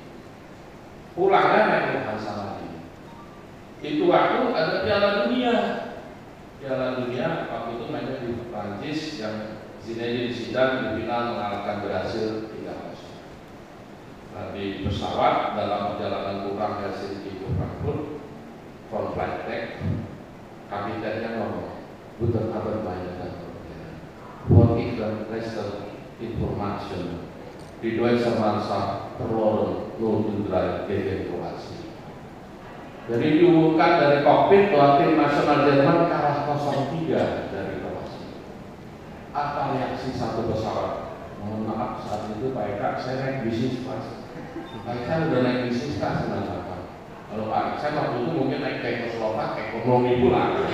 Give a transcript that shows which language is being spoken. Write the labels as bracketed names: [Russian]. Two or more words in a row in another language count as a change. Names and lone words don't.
[Indonesian] Pulangnya naik ke Hansa lagi. Itu waktu ada Piala Dunia. Piala Dunia waktu itu mainnya di Prancis yang Zinedine Zidane di final mengalahkan Brasil 3-0. Nah, di pesawat dalam perjalanan pulang Helsinki ke Frankfurt, [English] from flight deck, [Indonesian] kapitennya ngomong, [German] "Guten Abend meine Damen und Herren. [English] For even [German] letzter Information, die Deutsche Mannschaft verloren 0-3 gegen Kroasia." [Indonesian] Jadi diumumkan dari kokpit bahwa tim nasional Jerman kalah 0-3 dari Kroasia. Apa reaksi satu pesawat? Mohon maaf, saat itu Pak Eka, saya naik bisnis kelas. Pak Eka udah naik bisnis kelas 98. Kalau Pak Eka waktu itu mungkin naik Czechoslovak ekonomi pula.